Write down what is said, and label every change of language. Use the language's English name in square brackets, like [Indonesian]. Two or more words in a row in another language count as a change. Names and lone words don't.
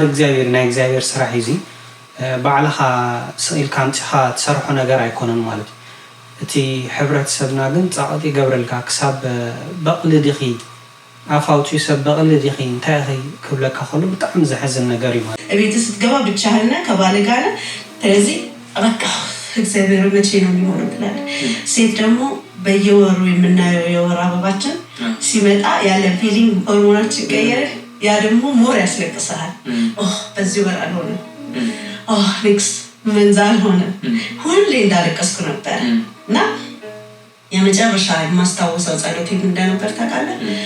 [Tigrinya] እግዚኣብሔር ናይ እግዚኣብሔር ስራሕ እዩ ባዕልኻ ስኢልካ ኣምፂኻ ትሰርሖ ነገር ኣይኮነን ማለት እዩ እቲ ሕብረተሰብና ግን ፀቕጢ ይገብረልካ ክሳብ በቕሊ ዲኺ አፋውጪ ሰብ በቕሊ ዲኺ እንታይ ክብለካ ከሎ ብጣዕሚ ዘሕዝን ነገር እዩ [Amharic] ማለት እቤት ስትገባ ብቻህና ከባለ ጋር ስለዚህ በቃ እግዚአብሔር መቼ ነው የሚሆነው ትላለህ ሴት ደግሞ በየወሩ የምናየው የወር አበባችን ሲመጣ ያለ ፊሊንግ ሆርሞናችን ይቀየራል ያ ደግሞ ሞር ያስለቅሳል በዚህ ወር አልሆነ [English] next month [Amharic] ሆነ ሁሌ እንዳለቀስኩ ነበር እና የመጨረሻ የማስታወሰው ጸሎቴ እንደነበር ታውቃለህ